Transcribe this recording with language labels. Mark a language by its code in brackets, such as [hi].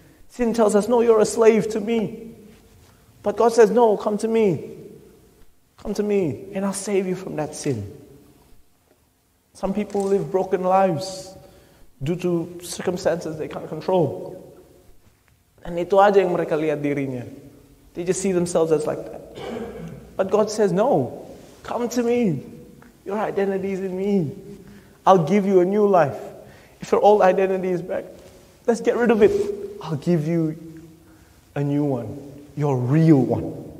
[en] Sin tells us, no, you're a slave to me. But God says, no, come to me. Come to me and I'll save you from that sin. Some people live broken lives due to circumstances they can't control. [id] And itu aja yang mereka lihat dirinya. [en] They just see themselves as like that. But God says, no, come to me. Your identity is in me. I'll give you a new life. If your old identity is back, let's get rid of it. I'll give you a new one. Your real one.